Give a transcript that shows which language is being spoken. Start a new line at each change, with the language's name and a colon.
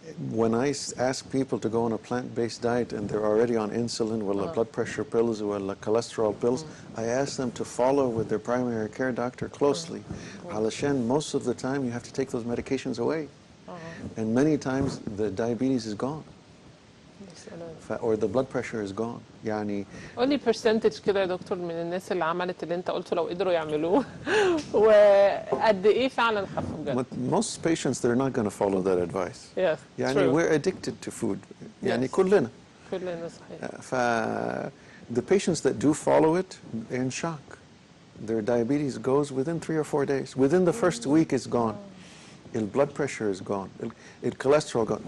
English: when I ask people to go on a plant-based diet and they're already on insulin or blood pressure pills or cholesterol pills, I ask them to follow with their primary care doctor closely.
Arabic: علشان
English: most of the time you have to take those medications away. And many times the diabetes is gone. Or the blood pressure is gone.
Arabic: يعني قولي percentage كده يا دكتور من الناس اللي عملت اللي انت قلته لو قدروا يعملوه وقد ايه فعلا خفوا بجد.
English: Most patients they're not going to follow that advice. Yes,
Arabic: يعني
English: true. we're addicted to food.
Arabic: يعني
English: Yes.
Arabic: كلنا. كلنا صحيح.
English: The patients that do follow it, they're in shock. Their diabetes goes within 3 or 4 days. Within the first week, it's gone. The blood pressure is gone. The cholesterol gone.